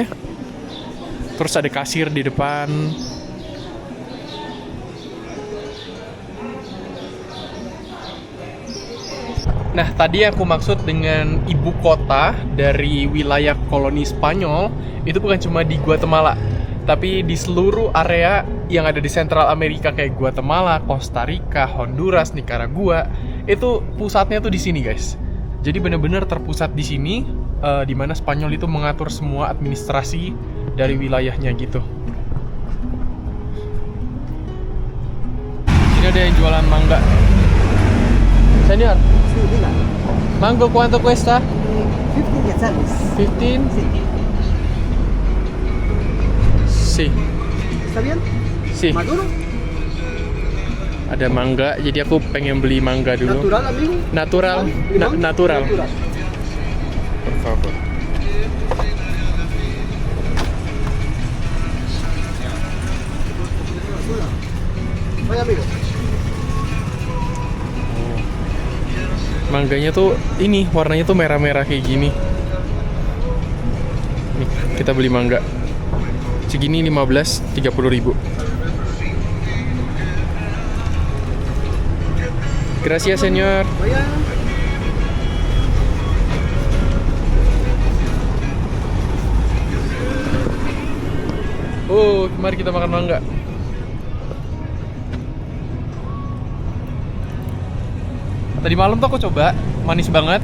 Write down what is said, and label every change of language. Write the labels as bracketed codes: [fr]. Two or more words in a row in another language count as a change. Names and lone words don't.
[id] Terus ada kasir di depan. Nah, tadi aku maksud dengan ibu kota dari wilayah koloni Spanyol itu bukan cuma di Guatemala, tapi di seluruh area yang ada di Central Amerika kayak Guatemala, Costa Rica, Honduras, Nicaragua, itu pusatnya tuh di sini, guys. Jadi benar-benar terpusat di sini, di mana Spanyol itu mengatur semua administrasi dari wilayahnya gitu. Ini ada yang jualan mangga. [es] Señor, Sí, diga. mango cuánto cuesta? 15 quetzales. 15? Sí. Sí. ¿Está bien? Sí. ¿Maduro? [id] Ada mangga, jadi aku pengen beli mangga dulu. [es] ¿Natural, amigo? Natural, ¿Limón? natural. Por favor. Vaya, amigo. [id] Mangganya tuh ini warnanya tuh merah-merah kayak gini. Nih, kita beli mangga. Segini 15, 30.000. [es] Gracias, señor. Vaya. [id] Oh, mari kita makan mangga. Tadi malam tuh aku coba, manis banget.